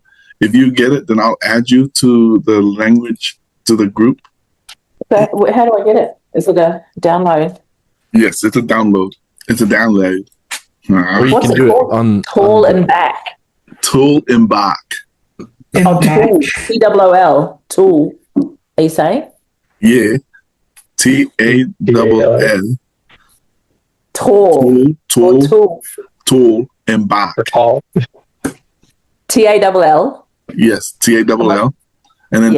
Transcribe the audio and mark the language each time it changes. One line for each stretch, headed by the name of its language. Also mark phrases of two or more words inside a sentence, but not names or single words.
English: If you get it, then I'll add you to the group. So how do I get it? Is it a download? Yes, it's a download. It's a download. Or you What's can it do called? it on Tall on and back. Tall Embark. Oh, tool. T-O-O-L. Tool. Are you saying? Yeah. T-A-L-L. Tall. Or tool. Tall Embark. For tall. T-A-L-L. Yes, T-A-L-L. And then